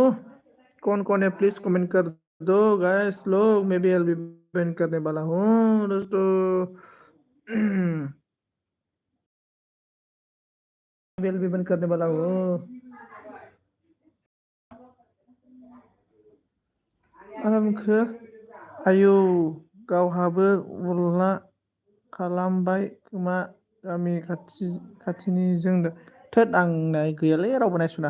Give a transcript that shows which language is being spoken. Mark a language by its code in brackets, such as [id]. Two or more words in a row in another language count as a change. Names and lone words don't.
[hi] कौन कौन है प्लीज कमेंट कर दो गाइस लोग, मैं भी एलबी बंद करने वाला हूँ दोस्तों। एलबी बंद करने वाला हूँ। [brx] आरामखो आयु गावहाबो उरला खालामबाय खोमा गामि खाथिनि जोंनो। थोद आंनाय गैयालै रावबो नायसना।